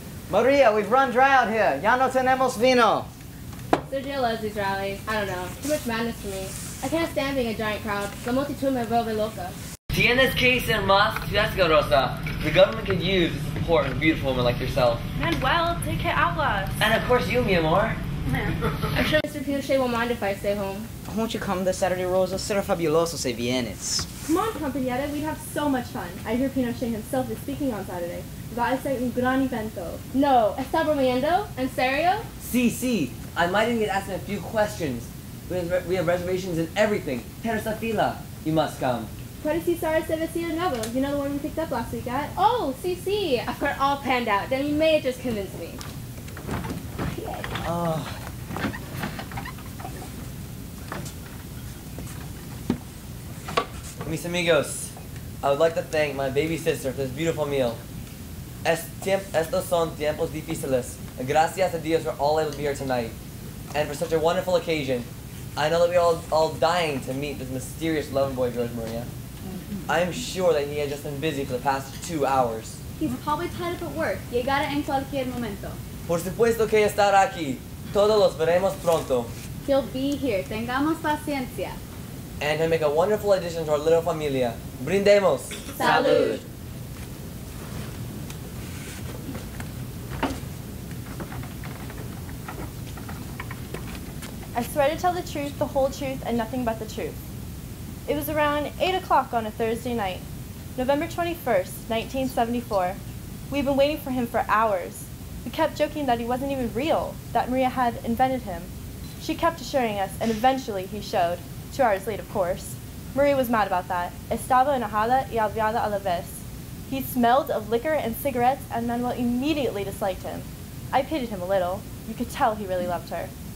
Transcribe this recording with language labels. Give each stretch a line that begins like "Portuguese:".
English: Maria, we've run dry out here.
Spanish: Ya no tenemos vino.
English: Sergio loves these rallies. I don't know. Too much madness for me. I can't stand being a giant crowd.
Spanish: La multitud me vuelve loca. Tienes que ser más fiesta, Rosa.
English: The government could use the support of a beautiful woman like yourself. Manuel, take care outlaws. And of course you,
Spanish: mi amor.
English: I'm sure Mr. Pinochet won't mind if I stay home. Won't you come this Saturday, Rosa?
Spanish: Será fabuloso si vienes.
English: Come on, compañera, we'd have so much fun. I hear Pinochet himself is speaking on Saturday.
Spanish: Va a ser un gran evento. No, ¿está bromeando? ¿En serio? Sí.
English: I might even get asked a few questions. We have reservations and everything. Teresa fila. You must come.
Spanish: Puedes usar ese vestido nuevo.
English: You know the one we picked up last week at? Oh, sí. I've got it all planned out. Then you may have just convinced me.
Spanish: Mis amigos,
English: I would like to thank my baby sister for this beautiful meal.
Spanish: Estos son tiempos difíciles. Gracias a Dios
English: we're all able to be here tonight. And for such a wonderful occasion, I know that we're all dying to meet this mysterious lover boy, George Maria. I'm sure that he has just been busy for the past 2 hours. He's probably tied up at work.
Spanish: Llegará en cualquier momento. Por supuesto que estará aquí. Todos los veremos pronto.
English: He'll be here.
Spanish: Tengamos paciencia.
English: And he'll make a wonderful addition to our little familia.
Spanish: Brindemos. Salud.
English: I swear to tell the truth, the whole truth, and nothing but the truth. It was around 8 o'clock on a Thursday night, November 21st, 1974. We'd been waiting for him for hours. We kept joking that he wasn't even real, that Maria had invented him. She kept assuring us, and eventually he showed. 2 hours late, of course. Maria was mad about that.
Spanish: Estaba enojada y alviada a la vez.
English: He smelled of liquor and cigarettes, and Manuel immediately disliked him. I pitied him a little. You could tell he really loved her.